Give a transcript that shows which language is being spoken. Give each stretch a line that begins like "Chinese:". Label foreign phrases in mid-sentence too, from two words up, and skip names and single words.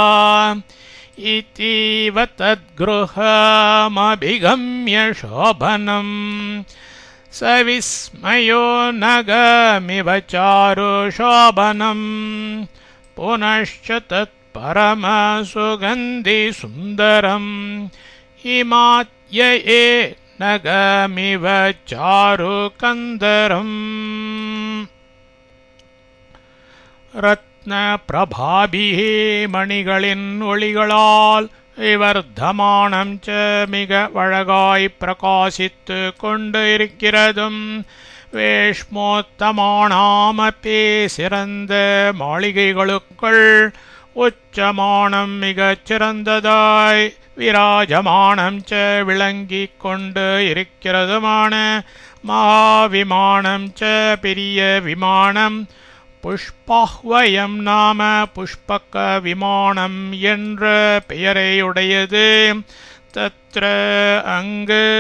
Sanskrit: इतीव तद्गृहमभिगम्य शोभनम् सविस्मयो नगमिव चारुशोभनम् पुनश्च तत्परमसुगन्धिसुन्दरम् हिमात्यये नगमिव चारुकन्दरम्
Tamil: रत्नप्रभाभिः मणिகளின் ஒளிகளால்
Sanskrit: विवर्धमानं च
Tamil: மிக அழகாய் பிரகாசித்து கொண்டு இருக்கிறதும் வேஷ்மோத்தமானாமப்பி சிறந்த மாளிகைகளுக்குள் உச்சமானம் மிகச் சிறந்ததாய்
Sanskrit: विराजमानं च
Tamil: விளங்கிக் கொண்டு இருக்கிறதுமான
Sanskrit: महाविमानं च
Tamil: பெரிய விமானம்
Sanskrit: पुष्पाह्वयं नाम
Tamil: புஷ்பக விமானம் என்ற பெயரையுடையது தத்ர அங்கு